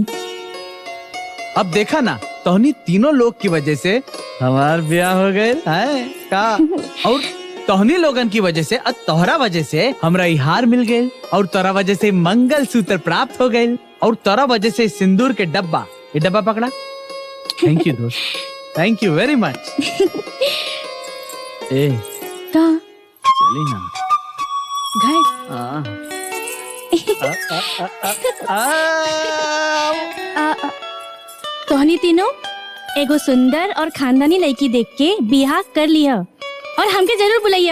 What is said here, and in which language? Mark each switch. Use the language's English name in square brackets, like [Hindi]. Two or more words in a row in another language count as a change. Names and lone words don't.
[Bhojpuri] अब देखा ना, तोहनी तीनों लोग की वजह से हमार ब्याह हो गए है का। और तोहनी लोगन की वजह से और तोहरा वजह से हमरा ई हार मिल गए और तोरा वजह से मंगल सूत्र प्राप्त हो गए और तोरा वजह से सिंदूर के डब्बा, ये डब्बा पकड़ा। [English] thank you दोस्त, thank you very much। ए [Bhojpuri] का चली ना घर तोहनी तीनों एगो सुंदर और खानदानी लड़की देख के बियाह कर लिया और हमके जरूर बुलाइया।